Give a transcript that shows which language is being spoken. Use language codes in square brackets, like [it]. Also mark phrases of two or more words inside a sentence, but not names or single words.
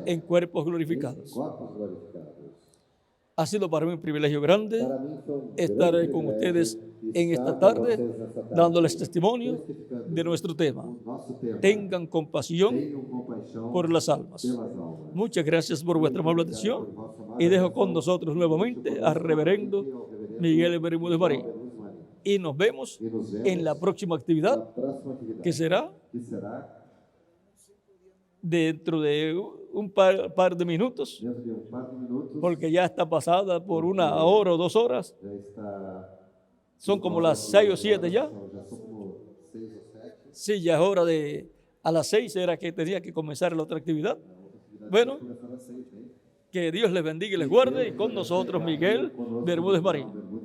[es] en cuerpos [pt] em [es] glorificados. [pt] corpos glorificados. [es] Ha sido para mí un privilegio grande [pt] Para mim foi [es] estar [pt] grande [es] con [pt] privilégio [es] ustedes en [pt] estar [es] esta [pt] com [es] tarde, [pt] vocês nessa tarde, [es] dándoles testimonio [pt] testificando [es] de nuestro tema. [pt] o nosso tema. [es] Tengan compasión [pt] Tenham compaixão [es] por las almas. [pt] pelas almas. [es] Muchas gracias por vuestra amable atención y dejo con nosotros nuevamente al reverendo Miguel Bermúdez Marín. Y nos vemos [pt] E nos vemos [es] en la próxima [pt] na [es] actividad [pt] próxima actividade, [es] que será [pt] que será [es] dentro de un par de minutos, [pt] dentro de par de minutos. [es] porque ya está pasada por 1 hora o 2 horas. [pt] Já está. [es] Son como las 6 o 7 ya. [pt] Já são como 6 ou 7. [es] Sí, ya es hora de, a las 6 era que tenía que comenzar la otra actividad. Bueno, [pt] Começar às 6, né? [es] que Dios les bendiga y les guarde, y con nosotros Miguel Bermúdez Marín.